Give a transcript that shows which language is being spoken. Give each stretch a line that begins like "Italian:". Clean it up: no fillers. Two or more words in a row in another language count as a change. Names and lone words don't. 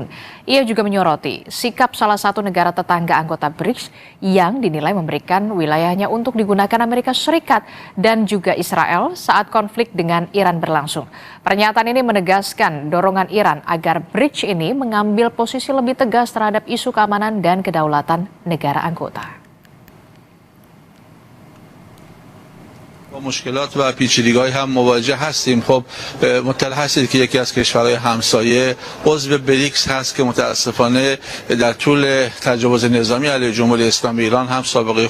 Indonesian: Ia juga menyoroti sikap salah satu negara tetangga anggota BRICS yang dinilai memberikan wilayahnya untuk digunakan Amerika Serikat dan juga Israel saat konflik dengan Iran berlangsung. Pernyataan ini menegaskan dorongan Iran agar BRICS ini mengambil posisi lebih tegas terhadap isu keamanan dan kedaulatan negara anggota.
Persian: با مشکلات و پیچیدگی‌های هم مواجه هستیم. خب مطلع هستید که یکی از کشورهای همسایه عضو بریکس هست که متاسفانه در طول تجاوز نظامی علیه جمهوری اسلامی ایران هم سابقه